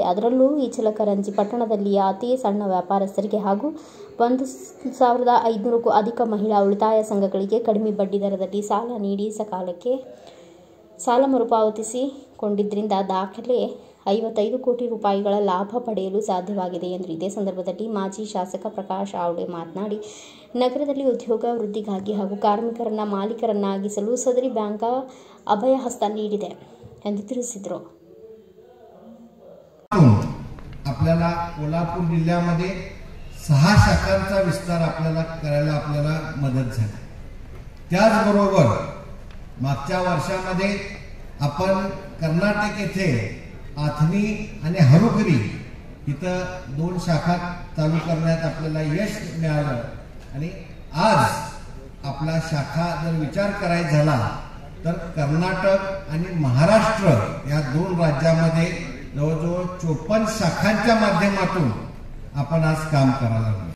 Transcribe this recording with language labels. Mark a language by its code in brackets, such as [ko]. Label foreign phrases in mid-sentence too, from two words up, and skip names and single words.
[kn] ಅದರಲ್ಲೂ ಇಚಲಕರಂಜಿ ಪಟ್ಟಣದಲ್ಲಿಯ ಅತಿ ಸಣ್ಣ ವ್ಯಾಪಾರಸ್ಥರಿಗೆ ಹಾಗೂ 1,500ಕ್ಕೂ ಅಧಿಕ ಮಹಿಳಾ ಉಳಿತಾಯ ಸಂಘಗಳಿಗೆ ಕಡಿಮೆ ಬಡ್ಡಿ ದರದಲ್ಲಿ ಸಾಲ ನೀಡಿ ಸಕಾಲಕ್ಕೆ ಸಾಲ ಮರುಪಾವತಿಸಿಕೊಂಡಿದ್ದರಿಂದ ದಾಖಲೆ 55 ಕೋಟಿ ರೂಪಾಯಿಗಳ ಲಾಭ ಪಡೆಯಲು ಸಾಧ್ಯವಾಗಿದೆ ಎಂದರು. ಇದೇ ಸಂದರ್ಭದಲ್ಲಿ ಮಾಜಿ ಶಾಸಕ ಪ್ರಕಾಶ್ ಅವಾಡೆ ಮಾತನಾಡಿ, ನಗರದಲ್ಲಿ ಉದ್ಯೋಗ ವೃದ್ಧಿಗಾಗಿ ಹಾಗೂ ಕಾರ್ಮಿಕರನ್ನ ಮಾಲೀಕರನ್ನಾಗಿಸಲು ಸದರಿ ಬ್ಯಾಂಕ್ ಅಭಯ ಹಸ್ತ ನೀಡಿದೆ ಎಂದು ತಿಳಿಸಿದರು. [mr] आपल्याला कोल्हापूर जिल्ह्यामध्ये 6 शाखांचा विस्तार करायला मदत झाली. त्याचबरोबर मागच्या वर्षामध्ये आपण कर्नाटक येथे आथनी आणि हरुकरी इथं 2 शाखा चालू करण्यात आपल्याला यश मिळालं आणि आज आपला शाखा जर विचार करायचा झाला तर कर्नाटक आणि महाराष्ट्र या 2 राज्यांमध्ये जवळजवळ 54 शाखांच्या माध्यमातून आपण आज काम करायला लागलो.